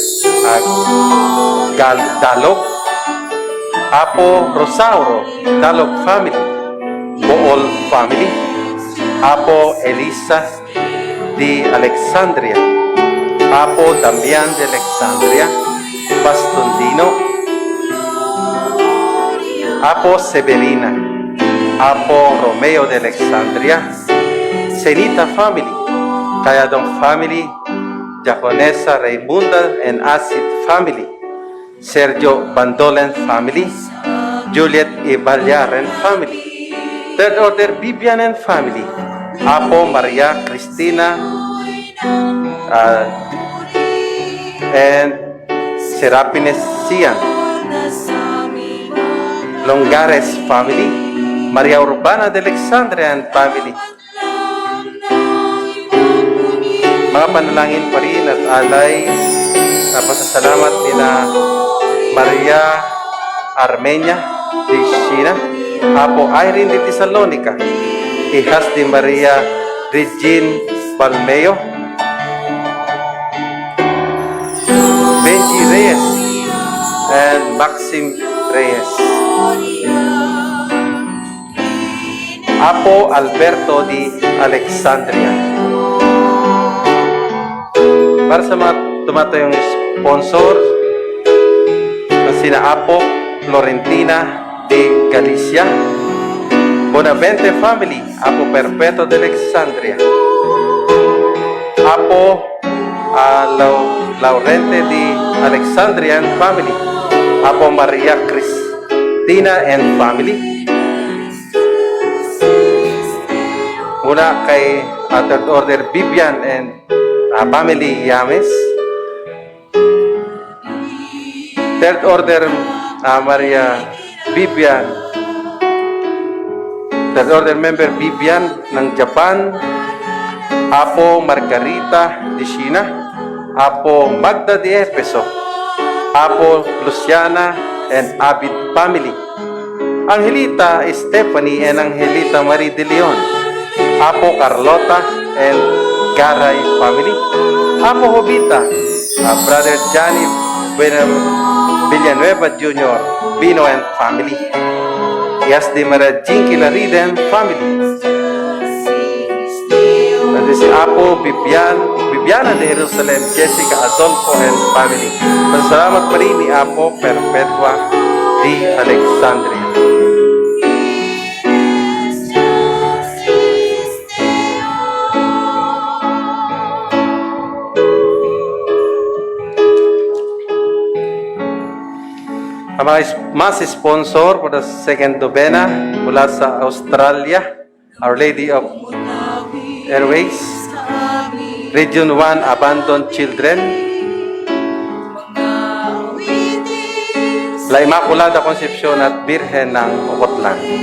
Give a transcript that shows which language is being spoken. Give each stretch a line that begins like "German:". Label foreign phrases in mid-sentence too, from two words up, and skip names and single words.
English: Dalog, Apo Rosauro Dalog family, Bool family, Apo Elisa de Alexandria, Apo Damian de Alexandria, Bastondino, Apo Severina, Apo Romeo de Alexandria, Senita family, Cayadong family, Jaconesa Raimunda and Acid family, Sergio Bandolen family, Juliet Ibalyaren family, Third Order Bibian and family, Apo Maria Cristina and Serapines Sian, Longares family, Maria Urbana de Alexandria and family.
Filipino: Mga panalangin pa rin at alay na pasasalamat nila Maria Armenia de China, Apo Irene de Thessalonica, hijas de Maria Regine Palmeo,
English: Benji Reyes and Maxim Reyes, Apo Alberto de Alexandria.
Filipino: Para sa mga tumatayong sponsor na sina Apo Florentina de Galicia, Bonavente family, Apo Perpetuo de Alexandria,
English: Apo Laurente de Alexandria and family, Apo Maria Cristina and family,
Filipino: mula kay Third Order Bibian
English: and family
Filipino: Yames, Third Order Maria Bibian, Third Order member Bibian ng Japan, Apo Margarita de China, Apo
English: Magda de Efeso, Apo Luciana and Abid family, Angelita Stephanie and Angelita Marie de Leon, Apo Carlota and Garay family, Apo Jovita, Brother Johnny Villanueva Jr., Bino and family,
Filipino: Yas de Maria Jinky Lariden family, at si Apo Bibiana de Jerusalem, Jessica Adolfo
English: and family.
Filipino: Pasalamat pa rin ni Apo Perpetua de Alexandria. Ang mga sponsor
English: for the second novena
Filipino: mula sa Australia, Our Lady of Airways, Region 1 Abandoned Children, La Immaculada Concepcion at Birhen ng Ocotlan.